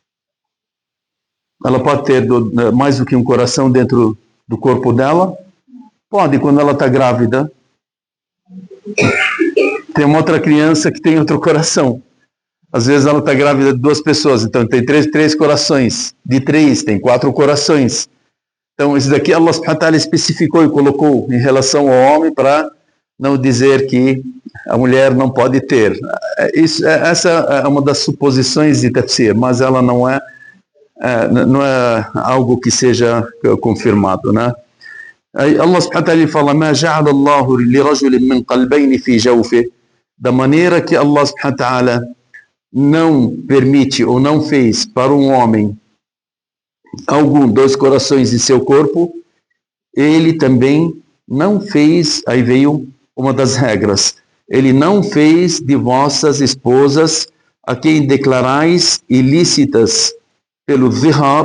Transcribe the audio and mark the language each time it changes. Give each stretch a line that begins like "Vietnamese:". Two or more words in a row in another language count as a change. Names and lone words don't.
Portuguese: Ela pode ter mais do que um coração dentro do corpo dela? Pode, quando ela está grávida. Tem uma outra criança que tem outro coração. Às vezes ela está grávida de duas pessoas, então tem três corações. De três, tem 4 corações. Então, isso daqui Allah
Arabic: سبحانه وتعالى
Portuguese: especificou e colocou em relação ao homem para não dizer que a mulher não pode ter. Essa é uma das suposições de tafsir, mas ela não é algo que seja confirmado, né? Allah
Arabic: سبحانه وتعالى
Portuguese: fala,
Arabic: ما جعل الله لرجل من قلبين في جوفه,
Portuguese: da maneira que Allah
Arabic: سبحانه وتعالى
Portuguese: não permite ou não fez para um homem dois corações em seu corpo, ele também não fez, aí veio uma das regras, ele não fez de vossas esposas a quem declarais ilícitas pelo dhihar.